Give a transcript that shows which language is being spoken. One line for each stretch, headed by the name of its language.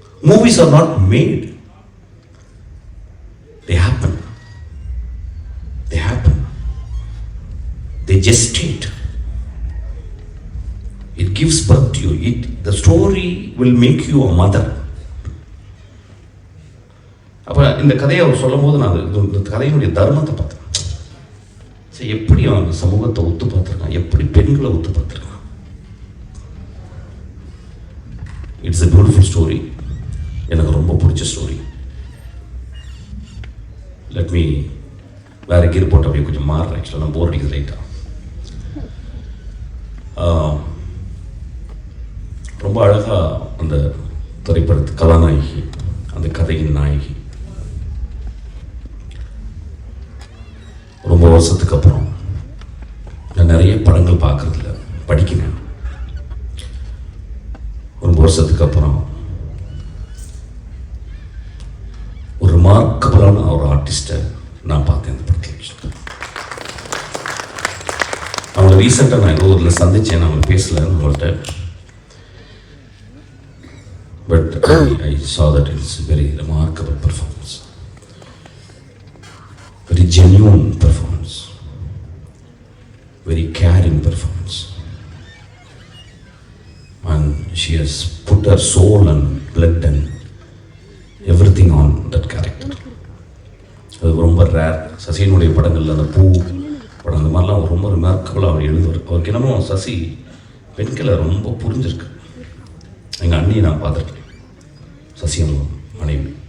English: Movies are not made, they happen, they gestate, it gives birth to you. The story will make you a mother.
Tamil: அப்ப இந்த கதையை அவர் சொல்லும் போது நான் இந்த கதையினுடைய தர்மத்தை பார்த்தேன். எப்படி அவன் சமூகத்தை ஒத்து பார்த்திருக்கான், எப்படி பெண்களை ஒத்து பார்த்திருக்கான்.
English: It's a beautiful story.
Tamil: எனக்கு ரொம்ப பிடிச்ச ஸ்டோரி. லெட் மீ வேற கீர் போட்டு அப்படியே கொஞ்சம் மாறுறேன். ஆக்சுவலாக நான் போர் அடிக்குது ரைட்டா. ரொம்ப அழகாக அந்த திரைப்படத்து கதாநாயகி, அந்த கதையின் நாயகி, ரொம்ப வருஷத்துக்கு அப்புறம் நான் நிறைய படங்கள் பார்க்கறதில்ல, படிக்கிறேன். ரொம்ப வருஷத்துக்கு அப்புறம் ஒரு ரிமார்க்கபிளான ஒரு ஆர்டிஸ்டை நான் பார்த்தேன் இந்த படத்தில். அவங்க ரீசெண்டாக நான் எங்கள் ஊரில் சந்தித்தேன், நான் பேசல உங்கள்கிட்ட.
English: But I saw that it's a very remarkable performance, very genuine performance, very caring performance, and she has put her soul and blood and everything on that character.
Tamil: அது ரொம்ப ரேர். சசியினுடைய படங்கள்ல அந்த பூ படம் அந்த மாதிரிலாம் ரொம்ப ரிமார்க்கபிளாக அவர் எழுதுவார். அவருக்கு என்னமோ சசி பெண்களை ரொம்ப புரிஞ்சிருக்கு. எங்கள் அண்ணியை நான் பார்த்துருக்கேன், சசியம் மனைவி.